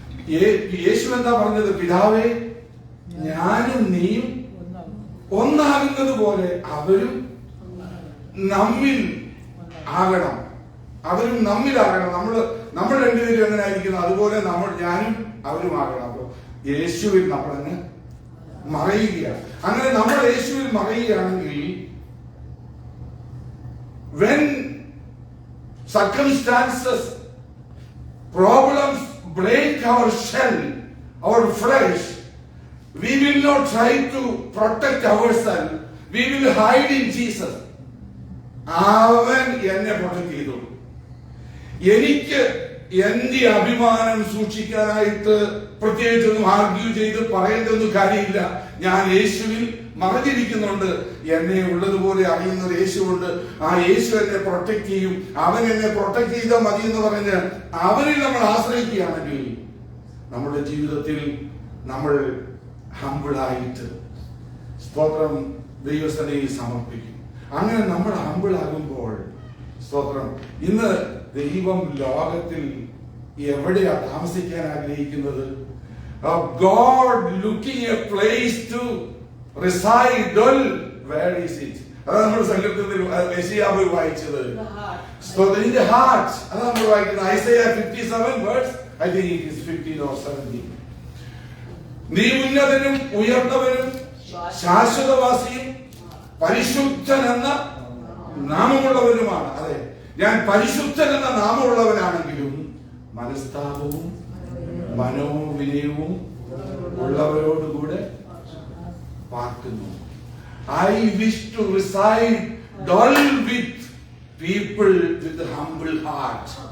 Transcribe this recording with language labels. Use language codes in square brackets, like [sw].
[ml] യേശു എന്താ പറഞ്ഞത്? പിതാവേ, ഞാനും നീയും ഒന്നാകുന്നത് പോലെ അവരും നമ്മിൽ ആകണം. അവരും നമ്മിലാകണം. നമ്മൾ രണ്ടുപേരും എങ്ങനെ ആയിരിക്കുന്നു അതുപോലെ ഞാനും അവരും ആകണം. അപ്പൊ യേശുവിൽ നമ്മളങ്ങ് മറയുകയാണ്. അങ്ങനെ നമ്മൾ യേശുവിൽ മറയുകയാണെങ്കിൽ, [en] when circumstances, problems break our shell, our flesh, we will not try to protect ourselves. We will hide in Jesus. [ml] അവൻ എന്നെ പ്രൊട്ടക്ട് ചെയ്തു. എനിക്ക് എന്റെ അഭിമാനം സൂക്ഷിക്കാനായിട്ട് പ്രത്യേകിച്ചൊന്നും ആർഗ്യൂ ചെയ്ത് പറയേണ്ടൊന്നും കാര്യമില്ല. ഞാൻ യേശുവിൽ മറഞ്ഞിരിക്കുന്നുണ്ട്. എന്നെ ഉള്ളതുപോലെ അറിയുന്ന ഒരു യേശുവുണ്ട്. ആ യേശു എന്നെ പ്രൊട്ടക്ട് ചെയ്യും. അവൻ എന്നെ പ്രൊട്ടക്ട് ചെയ്താൽ മതി എന്ന് പറഞ്ഞ് അവനിൽ നമ്മൾ ആശ്രയിക്കുകയാണെങ്കിൽ നമ്മുടെ ജീവിതത്തിൽ നമ്മൾ ഹമ്പിളായിട്ട് സ്തോത്രം ദൈവസന്നിധിയിൽ സമർപ്പിക്കും. അങ്ങനെ നമ്മൾ ഹമ്പിളാകുമ്പോൾ സ്തോത്രം, ഇന്ന് ദൈവം ലോകത്തിൽ എവിടെയാ താമസിക്കാൻ ആഗ്രഹിക്കുന്നത്? [en] God looking a place to reside, dwell, where is it? [ml] അതാണ് നമ്മൾ സങ്കല്പത്തിൽ യെശയ്യാവ് വായിച്ചത്. [en] So in the heart, [ml] അതാണ് നമ്മൾ വായിക്കുന്നത്. [en] Isaiah 57 verse, I think it is 15 or 17. [ml] നീ ഉന്നതനും ഉയർന്നവനും ശാശ്വതവാസിയും പരിശുദ്ധൻ എന്ന നാമമുള്ളവനുമാണ്. അതെ, ഞാൻ പരിശുദ്ധൻ എന്ന നാമമുള്ളവനാണെങ്കിലും മനസ്താപവും മനോവിനയവും ഉള്ളവരോടുകൂടെ പാർക്കുന്നു. [en] I wish to reside, dwell with people with a humble heart.